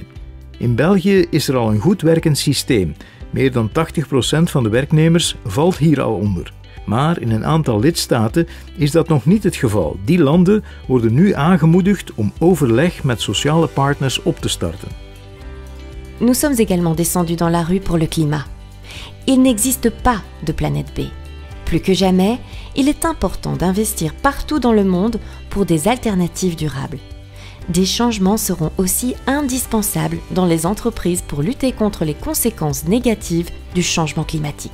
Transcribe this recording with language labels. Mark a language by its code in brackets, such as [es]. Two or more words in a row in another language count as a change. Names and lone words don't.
[nl] In België is er al een goed werkend systeem. Meer dan 80% van de werknemers valt hier al onder. Maar in een aantal lidstaten is dat nog niet het geval. Die landen worden nu aangemoedigd om overleg met sociale partners op te starten. [fr] Nous sommes également descendus dans la rue pour le climat. Il n'existe pas de planète B. Plus que jamais, il est important d'investir partout dans le monde pour des alternatives durables. Des changements seront aussi indispensables dans les entreprises pour lutter contre les conséquences négatives du changement climatique.